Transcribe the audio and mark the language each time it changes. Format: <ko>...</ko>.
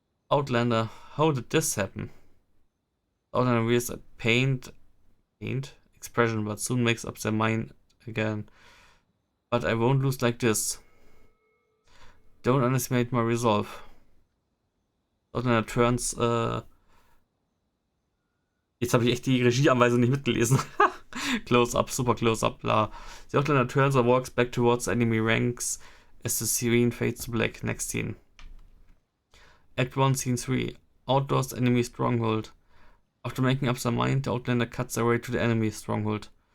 <en>Outlander, how did this happen? Outlander wears a pained expression, but soon makes up their mind again. But I won't lose like this. Don't underestimate my resolve. Outlander turns,</en> <de>Jetzt habe ich echt die Regieanweisung nicht mitgelesen.</de> <en>Close up, super close up, bla. The Outlander turns and walks back towards enemy ranks as the screen fades to black. Next scene. Act 1, Scene 3. Outdoors, enemy stronghold. After making up their mind, the Outlander cuts their way to the enemy stronghold.</en>